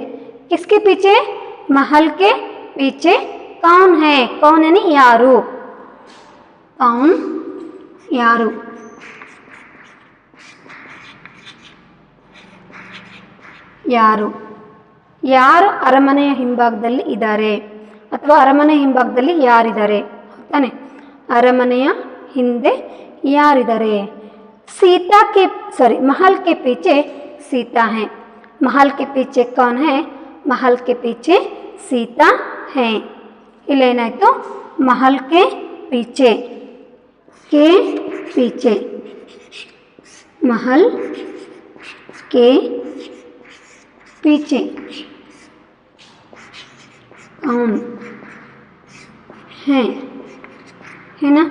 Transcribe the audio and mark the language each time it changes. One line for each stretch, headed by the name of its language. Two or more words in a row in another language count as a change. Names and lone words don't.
Hindi: किसके पीछे? महल के पीछे कौन है? कौन यानी यारू. कौन?
Kannada: यारू. ಯಾರು ಯಾರು ಅರಮನೆಯ ಹಿಂಭಾಗದಲ್ಲಿ ಇದ್ದಾರೆ ಅಥವಾ ಅರಮನೆ ಹಿಂಭಾಗದಲ್ಲಿ ಯಾರಿದ್ದಾರೆ ತಾನೆ? ಅರಮನೆಯ ಹಿಂದೆ ಯಾರಿದ್ದಾರೆ?
Hindi: सीता के महल के पीछे सीता है. महल के पीछे कौन है? महल के पीछे सीता है. इल्लेनायितु महल के पीछे महल के पीछे कौन है ना?